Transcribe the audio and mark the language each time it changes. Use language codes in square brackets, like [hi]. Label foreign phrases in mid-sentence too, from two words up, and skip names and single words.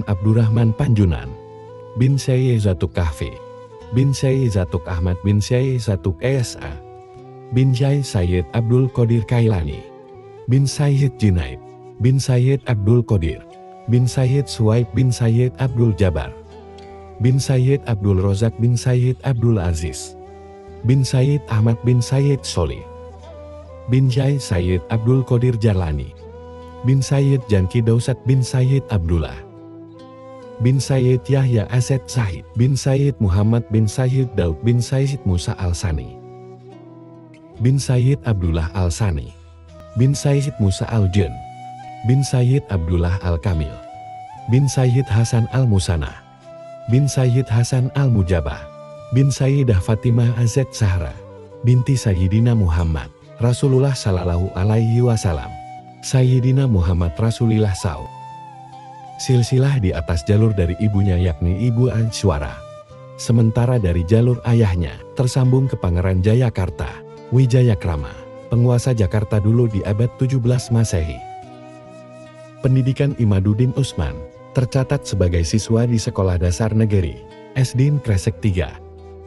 [id] Abdurrahman Panjunan, bin Syekh Zatuk Kahfi, bin Syekh Zatuk Ahmad bin Syekh Zatuk Esa, bin Syekh Sayyid Abdul Qadir Kailani, bin Sayyid Junaid, bin Sayyid Abdul Qadir, bin Sayyid Suwaib bin Sayyid Abdul Jabar, bin Sayyid Abdul Rozak bin Sayyid Abdul Aziz, bin Sayyid Ahmad bin Sayyid Solih, bin Syekh Sayyid Abdul Qadir Jalani, bin Sayyid Janki Dausat bin Sayyid Abdullah, bin Sayyid Yahya Ased Sahid, bin Sayyid Muhammad bin Sayyid Daud bin Sayyid Musa Al-Sani, bin Sayyid Abdullah Al-Sani, bin Sayyid Musa Al-Jun, bin Sayyid Abdullah Al-Kamil, bin Sayyid Hasan Al-Musana, bin Sayyid Hasan Al-Mujabah, bin Sayyidah Fatimah Azad Zahra, binti Sayyidina Muhammad Rasulullah [ar] صلى الله عليه وسلم, [id] Sayyidina Muhammad Rasulillah SAW. Silsilah di atas jalur dari ibunya yakni Ibu Ansyuara. Sementara dari jalur ayahnya tersambung ke Pangeran Jayakarta, Wijayakrama, penguasa Jakarta dulu di abad 17 Masehi. Pendidikan Imaduddin Utsman tercatat sebagai siswa di Sekolah Dasar Negeri SD Kresek 3.